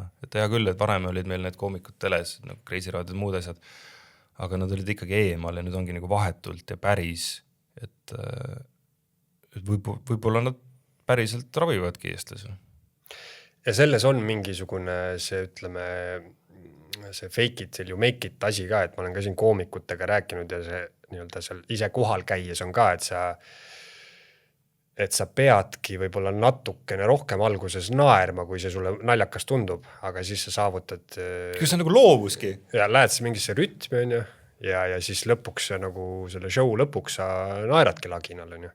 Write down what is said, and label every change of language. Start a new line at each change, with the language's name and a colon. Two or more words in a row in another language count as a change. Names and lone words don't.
Estonian: Et hea küll, et varem olid meil need koomikud teles, nagu Kreisi raadiod ja muud asjad, aga nad olid ikkagi eemal ja nüüd ongi nagu vahetult ja päris, et võib-olla nad päriselt ravivadki eestlasi. Ja selles on mingisugune see, ütleme, see
English: fake it till you make it
Estonian: asi ka, et ma olen ka siin koomikutega rääkinud ja see nii-öelda seal ise kohal käies on ka, et sa peadki võib-olla natukene rohkem alguses naerma, kui see sulle naljakas tundub, aga siis sa saavutad... Kas see on nagu loovuski? Ja lähed sa mingisse rütmi ja siis lõpuks nagu selle show lõpuks sa naeradki laginal.